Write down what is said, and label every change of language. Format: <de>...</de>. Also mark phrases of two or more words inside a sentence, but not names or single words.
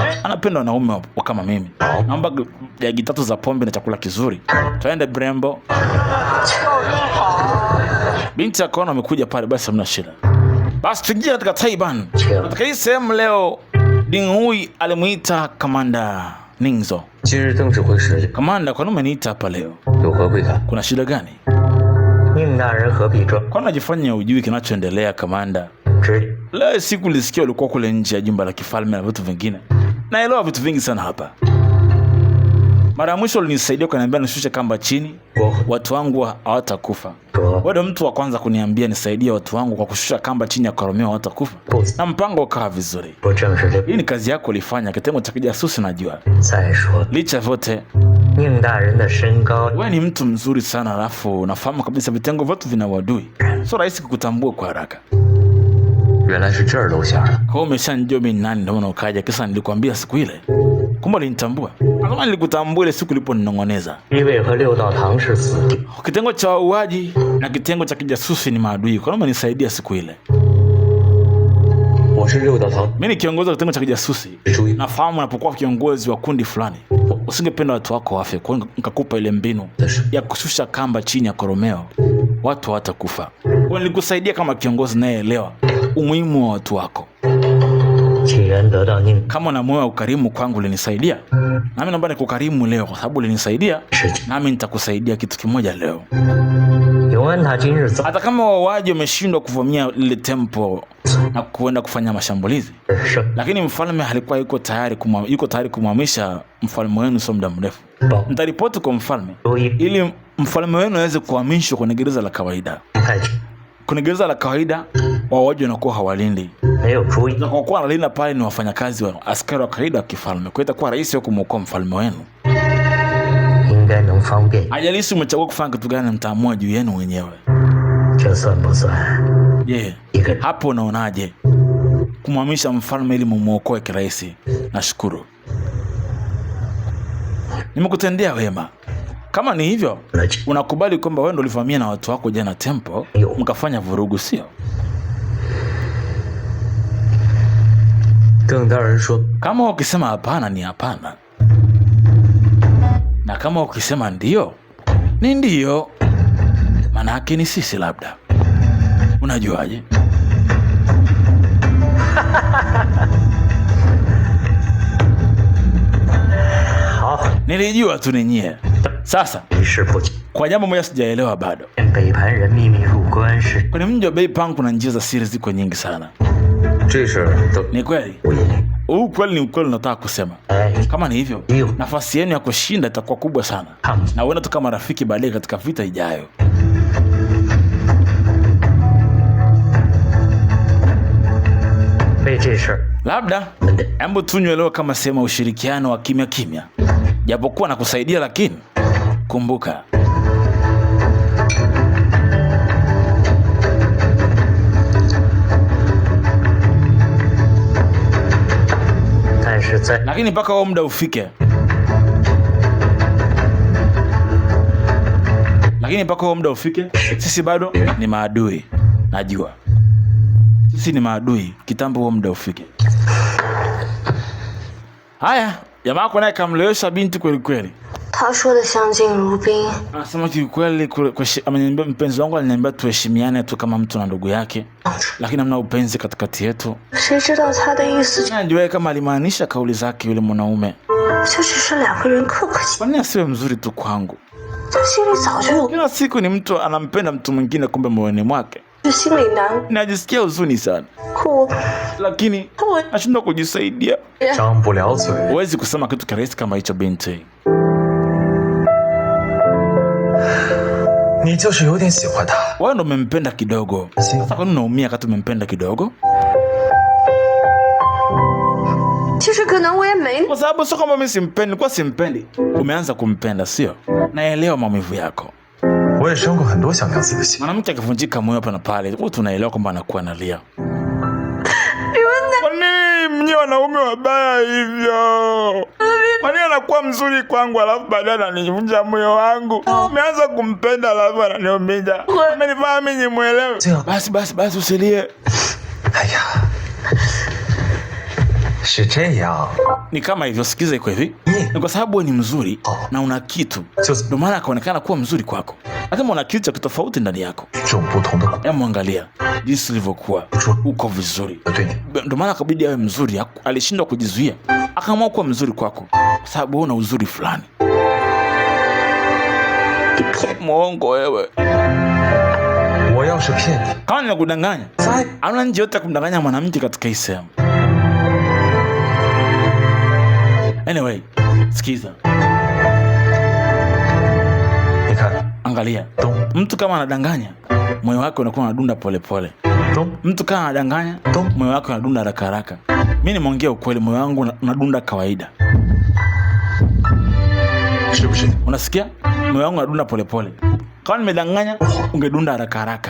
<sw>Anapenda wanaume wa kama mimi. Naomba jagi 3 za pombe na chakula kizuri. Twende Brembo. Binti akaona amekuja pale, basi hamna shida. Basi tuingie katika Taiban. Katika hii sehemu leo Ding Hui alimuita Kamanda Ningzo.</sw> <zh>今日邓指挥使</zh> <sw>Kamanda, kwa nini umeniita hapa leo?</sw> <zh>有何贵干？</zh> <sw>Kuna shida gani?</sw> <zh>宁大人何必这？</zh> <sw>Kwa nini unajifanya hujui kinachoendelea Kamanda?</sw> <zh>只</zh> <sw>Leo siku nilisikia ulikuwa kule nje ya jumba la kifalme na vitu vingine. Naelewa vitu vingi sana hapa. Mara ya mwisho ulinisaidia kuniambia nishushe kamba chini, watu wangu hawatakufa. Wewe ndo mtu wa kwanza kuniambia nisaidie watu wangu kwa kushusha kamba chini ya koromeo hawatakufa. Na mpango ukawa vizuri.</sw> <zh>不正是这？</zh> <sw>Hii ni kazi yako ulifanya, kitengo cha kijasusi najua.</sw> <zh>再说，</zh> <sw>Licha vyote,</sw> <zh>宁大人的身高</zh> <sw>wewe ni mtu mzuri sana, alafu unafahamu kabisa vitengo vyote vina uadui. Sio rahisi kukutambua kwa haraka.</sw> <zh>原来是这儿露馅了。</zh> <sw>Kwa hiyo umeshanijua mimi nani, ndio maana ukaja. Kisa nilikwambia siku ile. Kumbe ulinitambua. Kama nilikutambua ile siku uliponinong'oneza.</sw> <zh>一位和六道堂是死敌，</zh> <sw>Kitengo cha wauaji na kitengo cha kijasusi ni maadui. Kwa nini umenisaidia siku ile?</sw> <zh>我是六道堂</zh> <sw>Mimi ni kiongozi wa kitengo cha kijasusi.</sw> <zh>注意，</zh> <sw>Nafahamu unapokuwa kiongozi wa kundi fulani, usingependa watu wako wafe. Kwa hiyo nikakupa ile mbinu ya kushusha kamba chini ya koromeo, watu hawatakufa. Kwa hiyo nilikusaidia kama kiongozi nayeelewa umuhimu wa watu wako.</sw> <zh>既然得到宁</zh> <sw>Kama na moyo wa ukarimu kwangu ulinisaidia, nami naomba nikukarimu leo kwa sababu ulinisaidia,</sw> <zh>事情，</zh> <sw>nami nitakusaidia kitu kimoja leo.</sw> <zh>永安他今日遭</zh> <sw>Hata kama wauaji wameshindwa kuvamia lile tempo na kuenda kufanya mashambulizi,</sw> <zh>胜</zh> <sw>lakini mfalme alikuwa yuko tayari kumhamisha mfalme wenu sio muda mrefu.</sw> <zh>报</zh> <sw>Nitaripoti kwa mfalme</sw> <zh>周一</zh> <sw>ili mfalme wenu aweze kuhamishwa kwenye gereza la kawaida.</sw> <zh>太君</zh> <sw>Kwenye gereza la kawaida wauaji wanakuwa hawalindi,</sw> <zh>没有注意，</zh> <sw>na kwa kuwa analinda pale ni wafanyakazi wa askari wa kawaida wa kifalme. Kwa hiyo itakuwa rahisi wa kumwokoa mfalme wenu.</sw> <zh>应该能方便，</zh> <sw>Haijalishi umechagua kufanya kitu gani, mtaamua juu yenu wenyewe.</sw> <zh>这算不算</zh> <sw>Je,</sw> <zh>一个</zh> <sw>hapo unaonaje kumhamisha mfalme ili mumuokoe kirahisi? Nashukuru, nimekutendea wema. Kama ni hivyo,</sw> <zh>了解？</zh> <sw>unakubali kwamba wewe ndo ulivamia na watu wako jana tempo, Yo. mkafanya vurugu, sio?</sw> <zh>邓大人说，</zh> <sw>Kama ukisema hapana ni hapana, na kama ukisema ndio ni ndio. Maana yake ni sisi labda. Unajuaje?</sw> <zh>好，</zh> <sw>Nilijua tu ni nyie. Sasa</sw> <zh>一事不解，</zh> <sw>kwa jambo moja sijaelewa bado.</sw> <zh>北盘人秘密入关是</zh> <sw>Kwenye mji wa Beipang kuna njia za siri ziko nyingi sana.</sw> <zh>这事都</zh> <sw>Ni kweli?</sw> <zh>无疑。</zh> <sw>Huu kweli ni ukweli unataka kusema. 哎， Kama ni hivyo, Ndio. nafasi yenu ya kushinda itakuwa kubwa sana.</sw> <zh>看</zh> <sw>Na uenda tu kama rafiki baadaye katika vita ijayo.</sw> <zh>为这事儿，</zh> <sw>Labda</sw> <zh>我们得</zh> <sw>hebu tunywe leo kama sehemu ya ushirikiano wa kimya kimya, japokuwa na kusaidia, lakini kumbuka,</sw> <zh>但是在</zh> <sw>lakini mpaka huo muda ufike, sisi bado ni maadui. Najua sisi ni maadui kitambo, huo muda ufike. Haya, jamaa yako naye kamlewesha binti kweli kweli.</sw> <zh>他说的相敬如宾，</zh> <sw>Anasema kiukweli, ameniambia mpenzi wangu aliniambia tuheshimiane tu kama mtu na ndugu yake, lakini hamna upenzi katikati yetu.</sw> <zh>谁知道他的意思</zh> <sw>Najua kama alimaanisha kauli zake yule mwanaume.</sw> <zh>就只是两个人客客气，</zh> <sw>Kwa nini asiwe mzuri tu kwangu?</sw> <zh>他心里早就有，</zh> <sw>Kila siku ni mtu anampenda mtu mwingine, kumbe moyoni mwake</sw> <zh>就心里难</zh> <sw>najisikia huzuni sana,</sw> <zh>过。</zh> <sw>lakini</sw> <zh>我</zh> <sw>nashindwa kujisaidia.</sw> <zh>张不了嘴。</zh> <sw>Huwezi kusema kitu kirahisi kama hicho binti.</sw> <zh>你就是有点喜欢他。</zh> <sw>Wewe ndo umempenda kidogo. Sasa kwa nini unaumia kati umempenda kidogo?</sw> <zh>其实可能我也没</zh> <sw>Kwa sababu sio kama mimi simpendi, kwa simpendi. Umeanza kumpenda, sio? Naelewa maumivu yako.</sw> <zh>我也生过很多想娘子的心。</zh> <sw>Mwanamke akivunjika moyo hapa na pale, wewe tunaelewa kwamba anakuwa analia. Kwa nini mnyi wanaume wabaya hivyo? Kwa nini anakuwa mzuri kwangu alafu baadaye ananivunja moyo wangu? Umeanza kumpenda alafu ananiumiza. Amenifanya mimi nimuelewe. Basi usilie.</sw> <zh>哎呀，是这样。</zh> <sw>Ni kama hivyo, sikiza iko hivi. Ni kwa sababu wewe ni mzuri na una kitu. Ndio maana akaonekana kuwa mzuri kwako. Hata una kitu cha tofauti ndani yako.</sw> <zh>这种不同的。</zh> <sw>Hebu angalia jinsi ulivyokuwa. Uko vizuri.</sw> <zh>对你。</zh> <sw>Ndio maana akabidi awe mzuri, alishindwa kujizuia. Akaamua kuwa mzuri kwako kwa sababu una uzuri fulani. Muongo wewe.</sw> <zh>我要是骗你，</zh> <sw>Kama ninakudanganya,</sw> <zh>再</zh> <sw>hauna njia yote ya kumdanganya mwanamke katika hii sehemu. Anyway, sikiza.</sw> <zh>你看，</zh> <sw>Angalia. 咚 Mtu kama anadanganya, moyo wake unakuwa unadunda polepole. 咚 Mtu kama anadanganya, moyo wake unadunda haraka haraka. Mimi nimeongea ukweli, moyo wangu unadunda kawaida.</sw> <zh>是不是？</zh> <sw>Unasikia? Moyo wangu unadunda polepole. Kama nimedanganya, ungedunda haraka haraka.</sw>